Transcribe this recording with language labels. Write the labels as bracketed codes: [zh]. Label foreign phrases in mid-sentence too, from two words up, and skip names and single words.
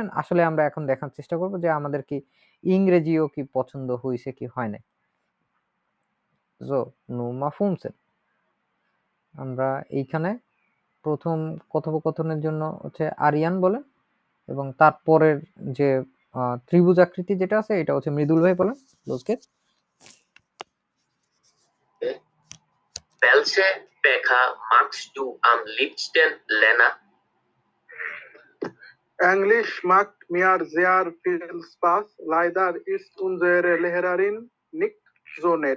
[bn] আসলে আমরা এখন দেখার চেষ্টা করব যে আমাদের কি ইংরেজিও কি পছন্দ হয়েছে কি হয় নাই। সো [de] Nummer fünfzehn, [bn] আমরা এইখানে প্রথম কথোপকথনের জন্য হচ্ছে আরিয়ান বলেন এবং তারপরের যে ত্রিভুজ আকৃতি যেটা আছে এটা হচ্ছে মৃদুল ভাই বলেন। লোকে [de] Welche Bäcker magst du am liebsten, Lena? Englisch macht mir sehr viel Spaß. Leider ist unsere Lehrerin nicht so nett.